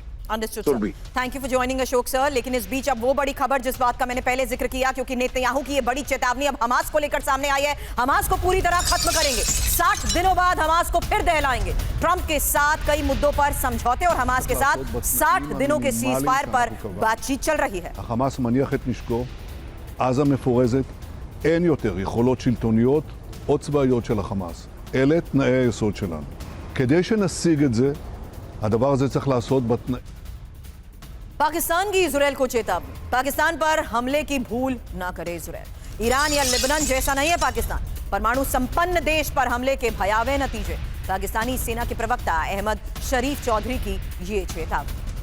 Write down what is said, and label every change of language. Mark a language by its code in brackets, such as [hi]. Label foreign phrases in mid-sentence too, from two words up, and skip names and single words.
[en] Understood sir, thank you for joining [hi] अशोक सर। लेकिन इस बीच अब वो बड़ी खबर जिस बात का मैंने पहले जिक्र किया, क्योंकि नेतन्याहू की ये बड़ी चेतावनी अब हमास को लेकर सामने आई है। हमास को पूरी तरह खत्म करेंगे, 60 दिनों बाद हमास को फिर दहलाएंगे। ट्रंप के साथ कई मुद्दों पर समझौते और हमास के साथ 60 दिनों के सीज फायर पर बातचीत चल रही है। [he] החמאס מניח את נשקו, עזה מפורזת, אין יותר יכולות שלטוניות או צבאיות של החמאס. אלה תנאי היסוד שלנו. כדי שנשיג את זה, הדבר הזה צריך לעשות בתנאי... [hi] पाकिस्तान की इजराइल को चेतावनी, पाकिस्तान पर हमले की भूल ना करे इजराइल। ईरान या लेबनान जैसा नहीं है पाकिस्तान, परमाणु संपन्न देश पर हमले के भयावह नतीजे। पाकिस्तानी सेना के प्रवक्ता अहमद शरीफ चौधरी की ये चेतावनी।